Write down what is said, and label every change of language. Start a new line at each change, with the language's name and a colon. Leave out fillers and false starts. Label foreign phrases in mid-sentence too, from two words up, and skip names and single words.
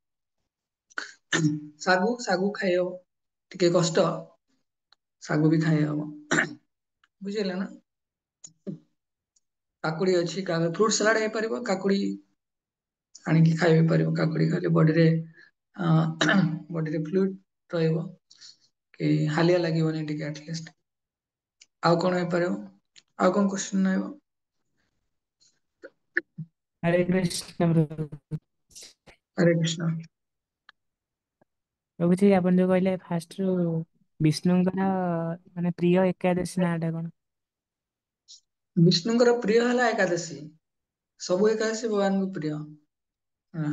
Odia: ଶାଗୁ ଖାଇହବ ଟିକେ କଷ୍ଟ ଶାଗୁ ବି ଖାଇ ହବ ବୁଝିହେଲା ନା କାକୁଡି ଅଛି
English: fruit salad
Odia: ହେଇପାରିବ କାକୁଡି ଆଣିକି ଖାଇ ପାରିବ କାକୁଡି ଖାଇଲେ ବଡିରେ ଫ୍ଲୁଇଡ ରହିବ କି ହାଲିଆ ଲାଗିବନି ଟିକେ ଆଟଲିଷ୍ଟ ଆଉ କଣ ହେଇପାରିବ ଆଉ କଣ କୋଶ୍ଚିନ୍ ରହିବ
Hindi: हरे कृष्ण प्रभु
Odia: ହରେ କୃଷ୍ଣ ପ୍ରଭୁଜୀ ଆପଣ ଯୋଉ କହିଲେ ଫାଷ୍ଟରୁ ବିଷ୍ଣୁଙ୍କର ମାନେ ପ୍ରିୟ ଏକାଦଶୀ ନାଁ ଟା କଣ ବିଷ୍ଣୁଙ୍କର ପ୍ରିୟ ହେଲା ଏକାଦଶୀ ସବୁ ଏକାଦଶୀ ଭଗବାନଙ୍କୁ ପ୍ରିୟ ହଁ।